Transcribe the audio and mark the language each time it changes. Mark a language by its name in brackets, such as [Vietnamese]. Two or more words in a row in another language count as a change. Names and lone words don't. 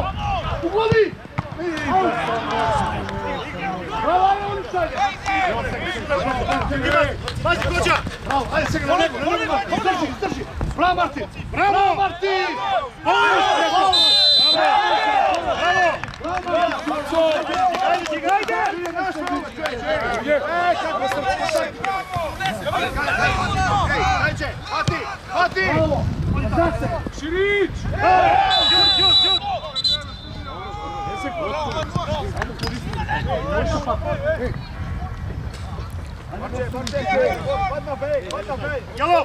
[Macedonian] Угоди! Браво, Олицаје! Пази, Коча! Браво, ајде сега на него! Издржи! Браво, Мартин! Браво! Мартин! Браво! [Croatian] Zašto ovo čovječe? Kako sam pošak? Dajče, hati! Širić! Šut! Galop!